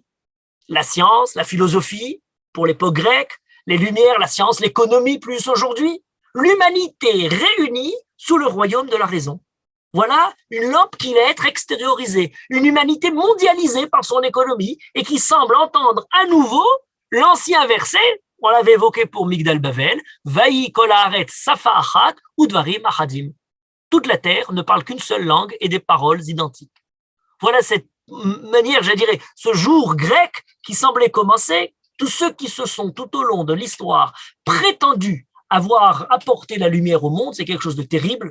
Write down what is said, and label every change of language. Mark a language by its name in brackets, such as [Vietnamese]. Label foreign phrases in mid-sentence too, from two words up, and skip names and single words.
[French] La science, la philosophie, pour l'époque grecque, les lumières, la science, l'économie plus aujourd'hui, l'humanité réunie sous le royaume de la raison. Voilà une lampe qui va être extériorisée, une humanité mondialisée par son économie et qui semble entendre à nouveau l'ancien verset, on l'avait évoqué pour Migdal Bavel, [Hebrew] ויהי כל הארץ שפה אחת ודברים אחדים. [French] Toute la terre ne parle qu'une seule langue et des paroles identiques. Voilà cette manière, je dirais, ce jour grec qui semblait commencer. Tous ceux qui se sont tout au long de l'histoire prétendus avoir apporté la lumière au monde, c'est quelque chose de terrible.